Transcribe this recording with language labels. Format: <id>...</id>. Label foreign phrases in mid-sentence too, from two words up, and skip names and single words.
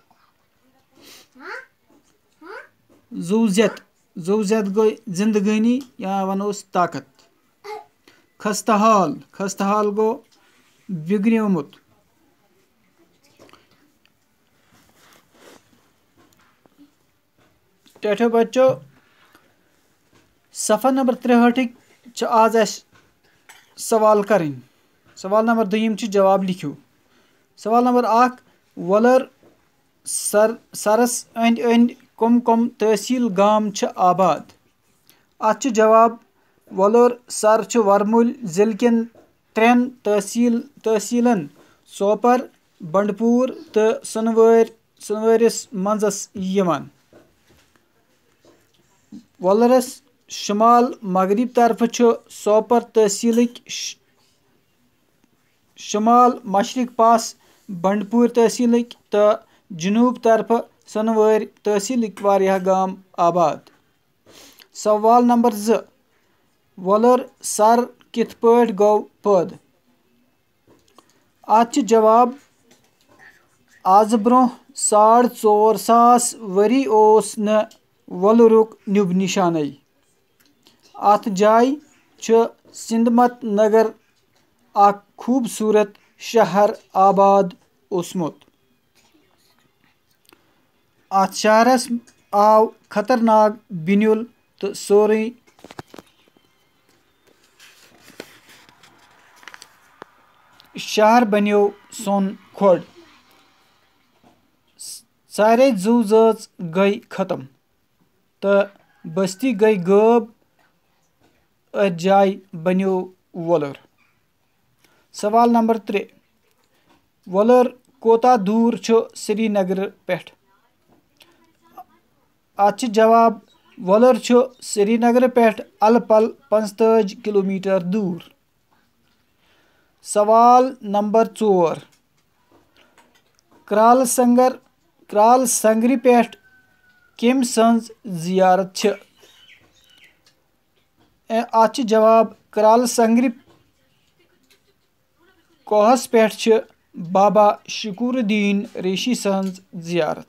<ks>ज़ुज़त गो जिंदगानी या वनोस ताकत। खस्ताहाल गो बिगड़ोमुत।</ks> <hi>टाठे बच्चों सफ़ा नंबर 63 आज सवाल करें। सवाल नंबर 2 जवाब लिखो।</hi> <ks>सवाल नंबर 1 वलर सरस अंद कम तहसील गाम आबाद। अत जवाब वलर सर वरमुल जिले कन 3 तहसीलन सोपर, बंडपुर तो सनवरिस मंजस यिवान। वलरस शुमाल मगरब तरफ सोपर तहसील शुमाल मशरक पास बंडपुर तहसील तो जनूब तरफ सनवर तहसील वारिया गाम आबाद। सवाल नंबर 2 वलर सर कित पट गो पैद। अत जवाब आज ब्रोह 4,500 वरी ओस न वलरुक न्युब निशान। अत जाय सिंधमत नगर अक खूबसूरत शहर आबाद ओसमुत। अत शहरस आव खतरनाक बिनुल तो सोरे शहर बनो सोन खोड़। सारे जू जज गई खत्म तो बस्ती गई गब। अत जाय बनो वलर। सवाल नंबर 3 वलर कोता दूर श्रीनगर पेठ। अत जवाब वलर श्रीनगर पेठ अल पल 45 किलोमीटर दूर। सवाल नंबर 4 क्राल संगरी पेठ कम सज जियारत। अत जवाब क्राल संगरी कोहस पेठ बाबा शकूरुद्दीन रेशी सज जियारत।</ks>